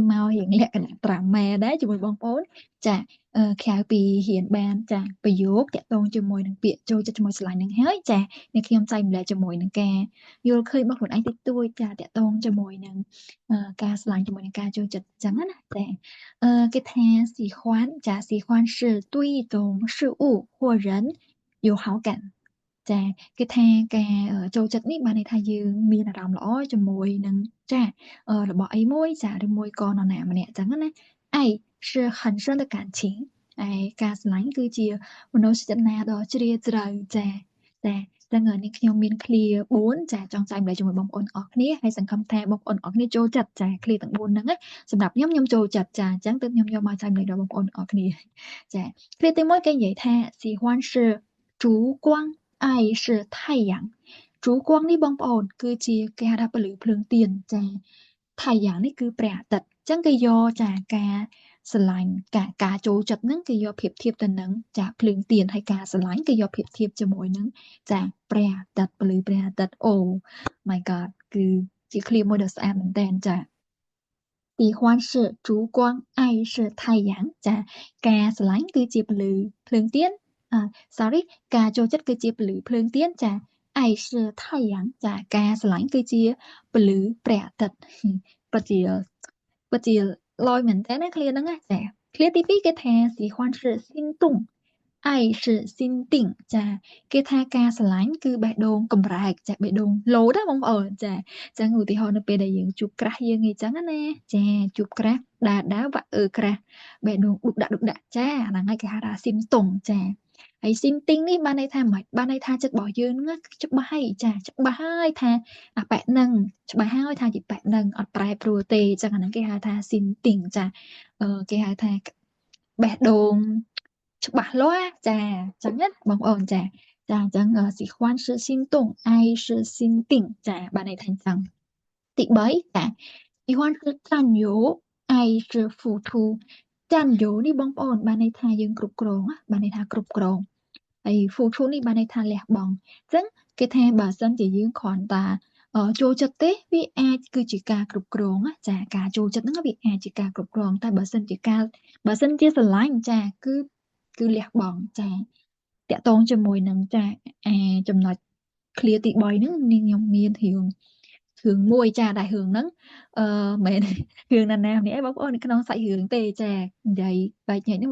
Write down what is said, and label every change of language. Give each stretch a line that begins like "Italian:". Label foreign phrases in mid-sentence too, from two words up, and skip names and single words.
Khmer: មករៀងលក្ខណៈត្រាម៉ែដែរជាមួយបងប្អូនចាក្រៅពីហ៊ានបានចាប្រយោគតាក់ទងជាមួយនឹងពាក្យចូលចិត្តជាមួយស្រឡាញ់នឹងហើយចានេះខ្ញុំចែកម្លែកជាមួយនឹងការយល់ឃើញរបស់ខ្លួនឯងតិចតួចចាតាក់ទងជាមួយនឹងការស្រឡាញ់ជាមួយនឹងការចូលចិត្តអញ្ចឹងណាចាគេថា喜欢ចា
Chinese: 喜欢是对一种事物或人有好感
Khmer: ចាគេថាការចូលចិត្តនេះបានន័យថាយើងមានអារម្មណ៍ល្អជាមួយនឹងចារបស់អីមួយចាឬមួយក៏នរណាម្នាក់អញ្ចឹងណាឯ
Chinese: 是很深的感情
Khmer: ហើយការស្រឡាញ់គឺជាមនោសញ្ចេតនាដ៏ជ្រាល ជ្រៅចាចាចឹងនេះខ្ញុំមានឃ្លា4ចាចង់ចែកម្លែកជាមួយបងប្អូនអរគ្នាហើយសង្ឃឹមថាបងប្អូនអរគ្នាចូលចិត្តចាឃ្លាទាំង4ហ្នឹងសម្រាប់ខ្ញុំចូលចិត្តចាអញ្ចឹងទើបខ្ញុំយកមកចែ កម្លែកដល់បងប្អូនអរគ្នាចាឃ្លាទី1គេនិយាយថា
Chinese: 喜欢是烛光爱是太阳烛光
Khmer: នេះបងប្អូនគឺជាគេហៅថាពន្លឺភ្លើងទៀន ចា太陽នេះគឺព្រះអាទិត្យអញ្ចឹងគេយកចាការស្រឡាញ់ការចូលចិត្តហ្នឹងគេយកប្រៀបធៀបទៅនឹង ចាភ្លើងទៀនហើយការស្រឡាញ់គេយកប្រៀបធៀបជាមួយនឹងចាព្រះអាទិត្យពន្លឺព្រះអាទិត្យអូ
English: my god
Khmer: គឺជាឃ្លាមួយដ៏ស្អាតមែនតើចា
Chinese: 喜欢是烛光爱是太陽
Khmer: ចាការស្រឡាញ់គឺជាពន្លឺភ្លើងទៀនsorry ការចូលចិត្តគឺជាពន្លឺភ្លើងទៀនចា
Chinese: 爱是太陽
Khmer: ចាការស្រឡាញ់គឺជាពន្លឺព្រះអាទិត្យ ពិតជាលយមែនតើណាឃ្លាហ្នឹងចាឃ្លាទី2គេថា
Chinese: 喜欢是心动爱是心定
Khmer: ចាគេថាការស្រ ឡាញ់គឺបេះដូងកំរែកចាបេះដូងលោតណាបងប្អូនចាចឹងឧទាហរណ៍នៅពេលដែលយើងជួបក្រាស់យើងអីចឹងណាចាជួបក្រាស់ដើរវាក់ក្រាស់បេះដូងឌុកដាក់ចាហ្នឹងហើយគេហៅថាស៊ីមតុងចាហើយស៊ីមទីងនេះបានន័យថាម៉េចបានន័យថាចិត្តរបស់យើងហ្នឹងច្បាស់ហើយចាច្បាស់ហើយថាអាប៉ែហ្នឹងច្បាស់ហើយថាជាប៉ែហ្នឹងអត់ប្រែប្រួលទេចឹងអាហ្នឹងគេហៅថាស៊ីមទីង ចាគេហៅថាបេះដូងច្បាស់លាស់ចាចឹងណាបងប្អូនចាអញ្ចឹង
Chinese: 喜欢是心动爱是心定
Khmer: ចាបានន័យថាអញ្ចឹងទី3ចា
Chinese: 喜欢是占有爱是付出占有
Khmer: នេះបងប្អូនបានន័យថាយើងគ្រប់គ្រងបានន័យថាគ្រប់គ្រងហើយ付出នេះបានន័យថាលះបង់អញ្ចឹងគេថាបើសិនជាយើងគ្រាន់តែចូលចិត្តទេវាអាចគឺជាការ គ្រប់គ្រងចាការចូលចិត្តហ្នឹងវាអាចជាការគ្រប់គ្រងតែបើសិនជាស្រឡាញ់ចាគឺលះបង់ចាតាក់ទងជាមួយនឹងចាចំណុចឃ្លាទី3ហ្នឹងនាងខ្ញុំមានរឿងមួយចាដែលរឿងហ្នឹងមែនរឿងណាម្នាក់ឯងបងប្អូននៅក្នុងសាច់រឿងទេចានិយាយបែកញែកហ្នឹង